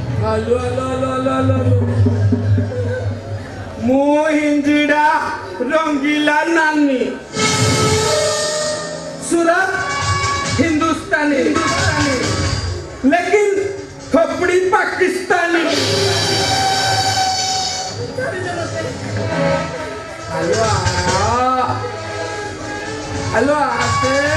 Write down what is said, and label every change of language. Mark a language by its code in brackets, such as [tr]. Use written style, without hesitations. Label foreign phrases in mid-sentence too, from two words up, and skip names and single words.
[or] ଆଲୋ ଆଲୋ ଆଲୋ ଆଲୋ ଆଲୋ ମୁଁ ହିଞ୍ଜିଡ଼ା ରଙ୍ଗିଲା ନାନୀ [hi] सूरत हिंदुस्तानी लेकिन खोपड़ी पाकिस्तानी [en] Hello hello [hi] आते